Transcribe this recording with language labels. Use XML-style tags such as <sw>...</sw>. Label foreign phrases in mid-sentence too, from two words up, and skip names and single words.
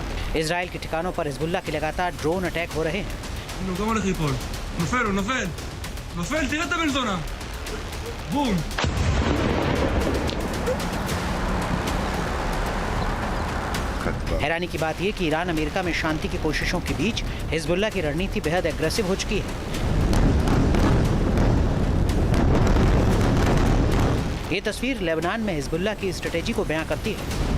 <hi>इजराइल के ठिकानों पर हिजबुल्ला के लगातार</hi> <en>drone attack</en> <hi>हो रहे हैं।</hi> <he>גם הולך ליפול. נופל, הוא נופל. נופל, תראה את הבן זונה. בום.</he> <hi>हैरानी की बात यह कि ईरान अमेरिका में शांति की कोशिशों के बीच हिजबुल्ला की रणनीति बेहद एग्रेसिव हो चुकी है। ये तस्वीर लेबनान में हिजबुल्ला की स्ट्रेटेजी को बयां करती है।</hi>